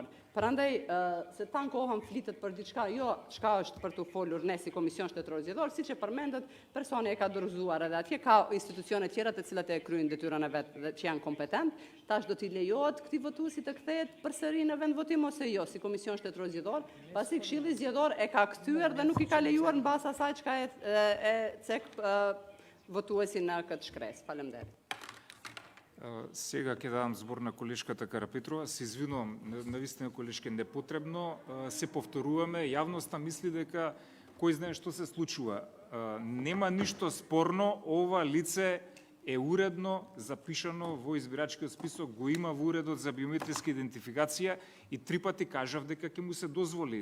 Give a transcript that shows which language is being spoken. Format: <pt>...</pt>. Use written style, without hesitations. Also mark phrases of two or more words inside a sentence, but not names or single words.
<sq>Prandaj, se tankohem flitet për diçka, jo çka është për të folur ne si Komision Shtetëror Zgjedhor, siç e përmendët, personi e ka dorëzuar edhe atje ka institucione tjera të cilat e kryejnë detyrën e vet dhe që janë kompetent. Tash do t'i lejohet këtij votuesi të kthehet përsëri në vend votim ose jo, si Komision Shtetëror Zgjedhor, pasi Këshilli Zgjedhor e ka kthyer dhe nuk i ka lejuar mbas asaj çka e cek votuesin në këtë shkresë. Faleminderit.</sq> <mk>Сега ќе давам збор на колешката Карапетрова. Се извинувам, навистина колешке непотребно. Се повторуваме, јавноста мисли дека кој знае што се случува. Нема ништо спорно, ова лице е уредно запишано во избирачкиот список, го има во Уредот за биометриска идентификација и 3 пати кажав дека ќе му се дозволи.</mk>